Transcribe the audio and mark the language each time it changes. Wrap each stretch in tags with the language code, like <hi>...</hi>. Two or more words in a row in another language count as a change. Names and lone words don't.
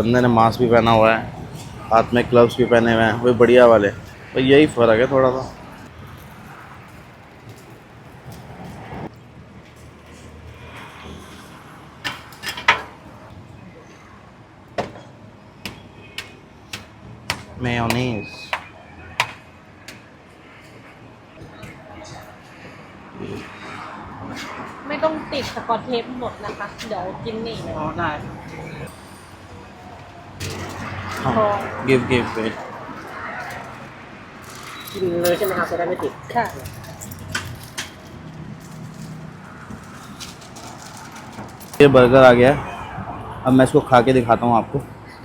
<hi>बंदे ने मास्क भी पहना हुआ है, हाथ में ग्लव्स भी पहने हुए हैं, वही बढ़िया वाले। तो यही फ़र्क है थोड़ा सा। मेयोनीज</hi> <th>ไม่ต้องติดสกอตเทปหมดนะคะ เดี๋ยวกินนี่ อ๋อได้</th> <en>हाँ give wait.</en> <th>กินเลยใช่ไหมครับจะได้ไม่ติด ค่ะ</th> <hi>ये बर्गर आ गया है, अब मैं इसको खा के दिखाता हूँ आपको।</hi>